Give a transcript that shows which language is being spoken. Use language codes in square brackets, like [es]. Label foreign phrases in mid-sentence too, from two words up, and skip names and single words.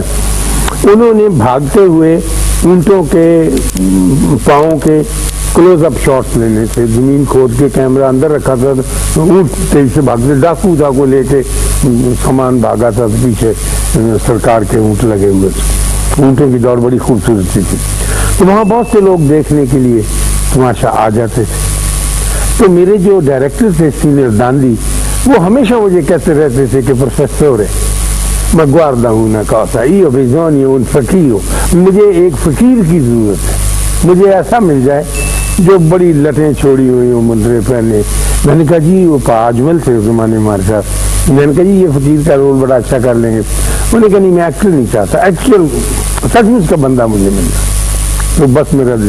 [ur] انہوں نے بھاگتے ہوئے اونٹوں کے پاؤں کے [en] close up shots [ur] لینے تھے, زمین کھود کے کیمرہ اندر رکھا تھا, اونٹ تیز سے بھاگتے, ڈاکو لے کے سامان بھاگا تھا, پیچھے سرکار کے اونٹ لگے ہوئے تھے. اونٹوں کی دوڑ بڑی خوبصورتی تھی. تو وہاں بہت سے لوگ دیکھنے کے لیے تماشا آ جاتے تھے. تو میرے جو ڈائریکٹر تھے سینئر داندی, وہ ہمیشہ مجھے کہتے رہتے تھے کہ پروفیسر میں [it] guarda una cosa, io bisogno un [ur] فقیر, مجھے ایک فقیر کی ضرورت ہے, مجھے ایسا مل جائے جو بڑی لٹیں چھوڑی ہوئی ہوں, منترے پہنے. میں نے کہا جی وہ اجمل تھے اس زمانے ہمارے ساتھ. میں نے کہا جی یہ فقیر کا رول بڑا اچھا کر لیں گے. انہوں نے کہا نہیں میں ایکٹر نہیں چاہتا, ایکچوئل سچ مچ کا بندہ مجھے مل جائے تو بس میرا دل.